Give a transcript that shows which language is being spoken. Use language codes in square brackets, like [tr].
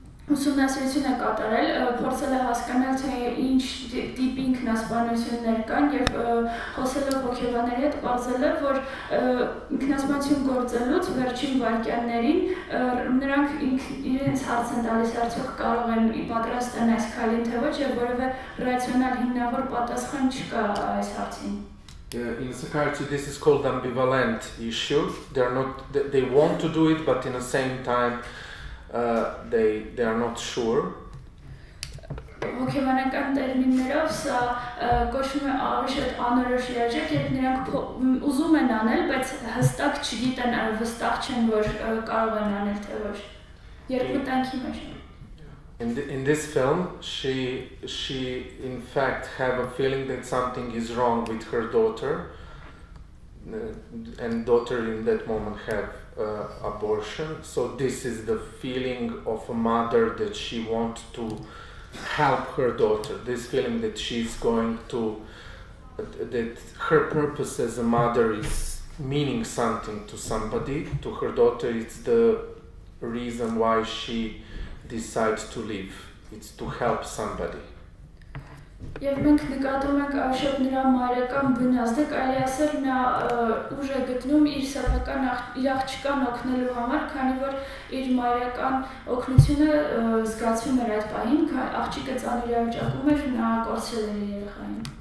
[hy] Ուսումնասիրություն է կատարել, փորձել է հասկանալ, թե ինչ տիպի ինքնասպանություններ կան եւ խոսելով հոգեբանների հետ պարզել է, որ ինքնասպանություն գործելուց վերջին վայրկյաններին նրանք իրենց հարց են տալիս, արդյոք կարող են պատրաստ են այս քայլին թե ոչ եւ որևէ ռացիոնալ հիմնավոր պատասխան չկա այս հարցին. [en] In psychiatry, this is called ambivalent issue. They want to do it, but in the same time, they are not sure. [hy] Հոգեբանական տերմիններով սա կոչվում է ավելի անորոշ երաշխիք, երբ նրանք ուզում են անել, բայց հստակ չգիտեն, վստահ չեն, որ կարող են անել թե ոչ. Երկմտանքի մեջ. [en] In this film, she in fact have a feeling that something is wrong with her daughter, and daughter in that moment have abortion. So this is the feeling of a mother that she wants to help her daughter. This feeling that she's going to, that her purpose as a mother is meaning something to somebody. To her daughter, it's the reason why she decides to live. It's to help somebody. [hy] Եվ մենք նկատում ենք շատ նրա մայրական վնասը, կարելի ասել նա ուժ է գտնում իր սեփական իր աղջկան օգնելու համար, քանի որ իր մայրական օգնությունը զգացվում էր այդ պահին, աղջիկը ծանր իրավիճակում էր, նա կորցրել էր իր երեխային։